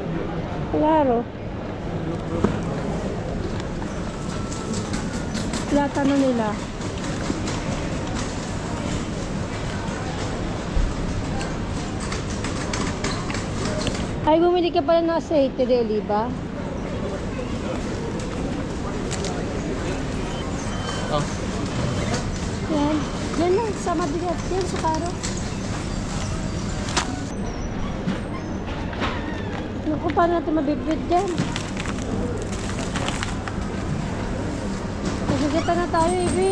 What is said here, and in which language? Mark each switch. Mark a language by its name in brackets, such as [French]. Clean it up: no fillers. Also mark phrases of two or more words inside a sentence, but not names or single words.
[Filipino] Klaro. Plata na nila. Ay, bumili ka pala ng [Spanish] aceite de oliva. [Filipino] Oh, Yan. Yan lang, sa mabigat. Yan, sa karo. Naku, paano natin mabibit dyan? Nagagata na tayo, Ibi.